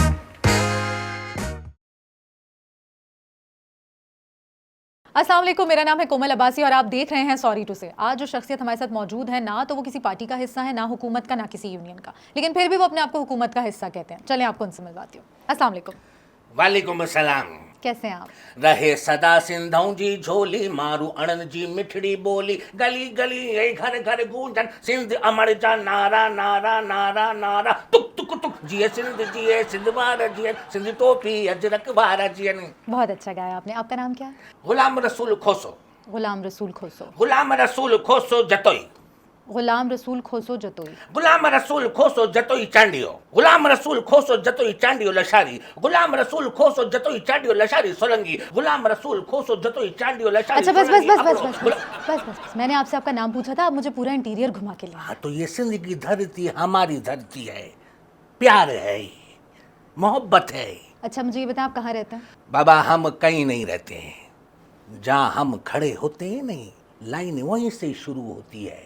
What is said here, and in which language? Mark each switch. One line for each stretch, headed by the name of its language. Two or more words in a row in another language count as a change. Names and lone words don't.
Urdu: السلام علیکم، میرا نام ہے کومل عباسی اور آپ دیکھ رہے ہیں
English: sorry to say.
Urdu: آج جو شخصیت ہمارے ساتھ موجود ہے، نہ تو وہ کسی پارٹی کا حصہ ہے، نہ حکومت کا، نہ کسی یونین کا، لیکن پھر بھی وہ اپنے آپ کو حکومت کا حصہ کہتے ہیں. چلیں آپ کو ان سے ملواتی ہوں. السلام علیکم. وعلیکم السلام. کیسے ہیں آپ?
Sindhi: रहे सदा सिंधौ जी झोली, मारू अणन जी मिठड़ी बोली, गली गली ये घर घर गूंजन, सिंध अमर जा नारा नारा नारा नारा, तुक तुक तुक जिए सिंध महाराज जिए, सिंध टोपी अजरक महाराज जिए।
Urdu: بہت اچھا گایا آپ نے۔ آپ کا نام کیا ہے? गुलाम रसूल खोसो। गुलाम रसूल खोसो। गुलाम रसूल खोसो जतोई। गुलाम रसूल खोसो जतोई। गुलाम रसूल खोसो जतोई चांडियो। गुलाम रसूल खोसो जतोई चांडियो लशारी। गुलाम रसूल खोसो जतोई चांडियो लशारी सोलंगी। गुलाम रसूल खोसो जतोई चांडियो लशारी। اچھا بس بس بس بس بس بس بس. میں نے آپ سے آپ کا نام پوچھا تھا، آپ مجھے پورا انٹیریئر گھما کے لے. ہاں تو یہ سندھ کی دھرتی ہماری دھرتی ہے، پیار ہے، محبت ہے. اچھا مجھے یہ بتائیں، آپ کہاں رہتے ہیں? بابا ہم کہیں نہیں رہتے ہیں، جہاں ہم کھڑے ہوتے ہیں نہیں، لائن وہیں سے شروع ہوتی ہے.